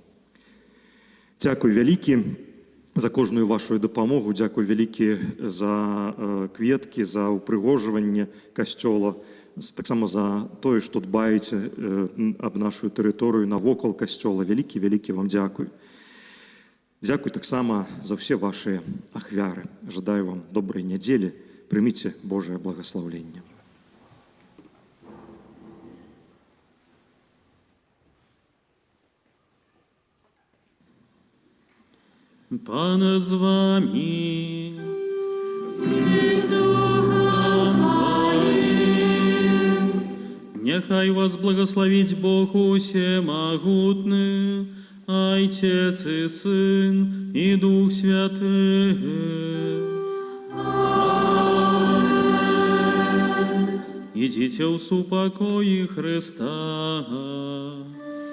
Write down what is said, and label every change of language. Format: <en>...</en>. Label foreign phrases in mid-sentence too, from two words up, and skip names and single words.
<be>Дзякуй вялікі за кожную вашу дапамогу, дзякуй вялікі за кветкі, за ўпрыгожванне касцёла, таксама за тое, што дбаеце аб нашу тэрыторыю навокал касцёла. Вялікі вам дзякуй. Дзякуй таксама за ўсе вашыя ахвяры. Жадаю вам добрай нядзелі. Прыміце Божае благаслаўленне.</be> <uk>Пане з вами. Нехай вас благословить Бог усемогутный, Отец и Сын и Дух Святый. Идите в супокої Христа.</uk>